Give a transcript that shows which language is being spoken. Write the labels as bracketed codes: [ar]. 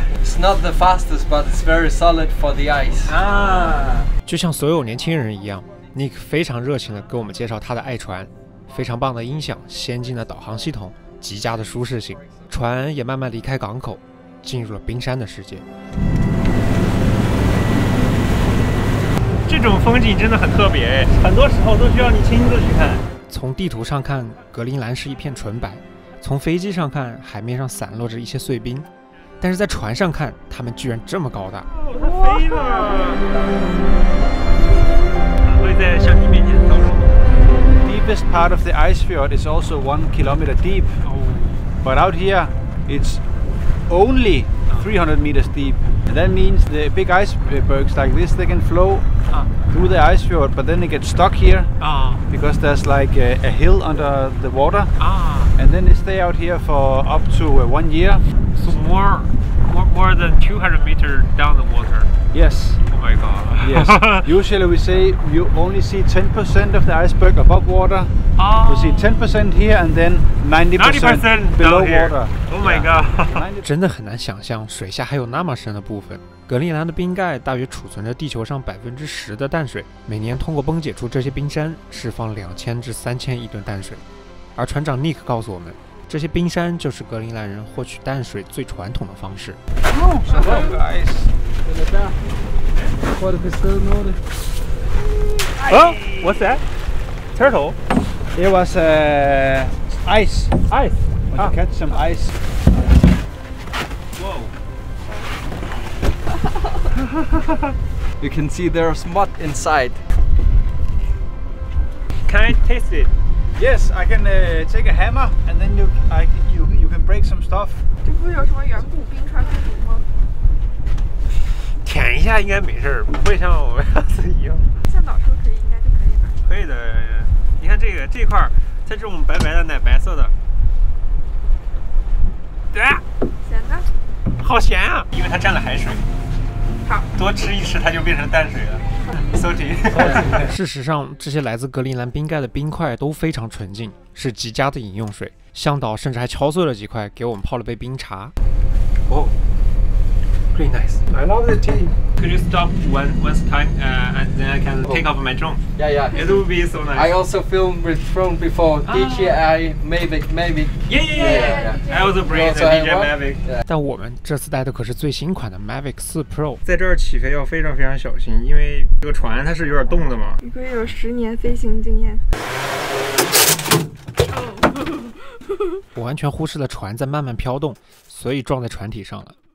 [en] It's not the fastest, but it's very solid for the ice. [zh] 就像所有年轻人一样 ，Nick 非常热情地给我们介绍他的爱船，非常棒的音响、先进的导航系统、极佳的舒适性。船也慢慢离开港口，进入了冰山的世界。这种风景真的很特别，很多时候都需要你亲自去看。从地图上看，格陵兰是一片纯白；从飞机上看，海面上散落着一些碎冰。但是在船上看，它们居然这么高大。它飞了，会在相机面前倒数。 [en] Deepest part of the ice fjord is also 1 kilometer deep, but out here it's only 300 meters deep. And that means the big icebergs like this, they can flow through the ice fjord, but then they get stuck here because there's like a hill under the water, and then they stay out here for up to 1 year. So more than 200 meters down the water. Yes. Oh my god. Yes. Usually we say you only see 10% of the iceberg above water. You see 10% here and then 90% below water. Oh my god. [zh] 真的很难想象水下还有那么深的部分。格陵兰的冰盖大约储存着地球上10%的淡水，每年通过崩解出这些冰山，释放2000至3000亿吨淡水。而船长 Nick 告诉我们，这些冰山就是格陵兰人获取淡水最传统的方式。 [en] Hello guys. Oh, what's that? Turtle? It was ice. Ice. To catch some ice. Whoa. You can see there's mud inside. Can I taste it? Yes, I can take a hammer and then you can break some stuff. [zh] 这不会有什么远古冰川中毒吗？舔一下应该没事儿，不会像我们上次一样。向导说可以，应该就可以吧？可以的，你看这块儿，它这种白白的奶白色的，对、咸的？好咸啊！因为它沾了海水。好，多吃一吃它就变成淡水了。 [en] salty。 [zh] 事实上，这些来自格陵兰冰盖的冰块都非常纯净，是极佳的饮用水。向导甚至还敲碎了几块，给我们泡了杯冰茶。 [en] Oh, pretty nice. I love the tea. Could you stop once time and then I can take off my drone? Yeah. It would be so nice. I also filmed with drone before. DJI Mavic. Yeah. I also bring the DJI Mavic. [zh] 但我们这次带的可是最新款的 Mavic 4 Pro。在这儿起飞要非常非常小心，因为这个船它是有点动的嘛。你可以有10年飞行经验。我完全忽视了船在慢慢飘动，所以撞在船体上了。